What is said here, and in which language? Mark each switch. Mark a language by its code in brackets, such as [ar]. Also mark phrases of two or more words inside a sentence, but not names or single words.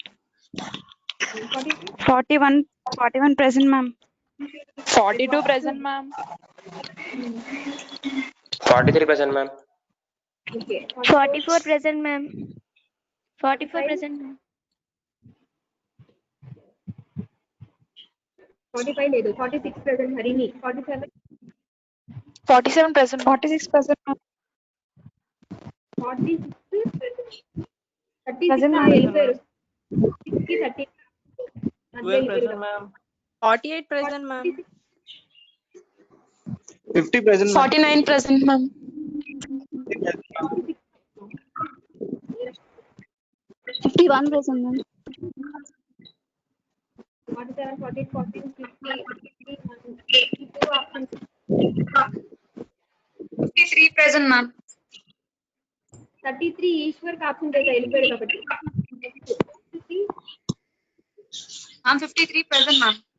[en] 41 present, ma'am. 42 present, ma'am. 43 present, ma'am. [te] ఓకే [en] 44 present, ma'am. 44 present, ma'am. [te] 45 లేదు 46 ప్రెసెంట్ హరిని 47 [en] 47 present. 46 present, ma'am. 46 Present, 36 ma'am. [te] వెళ్ళిపోయారు 60 30 [en] 12 present, ma'am. 48 present, ma'am. 50 present, ma'am. 49 present, ma'am. 51 present, ma'am. 47 48 14 50 52 options 53 present, ma'am. [te] 33 ఈశ్వర్ కి ఆప్షన్ చేసా వెళ్ళిపోయాడు కాబట్టి [en] 53 present, ma'am.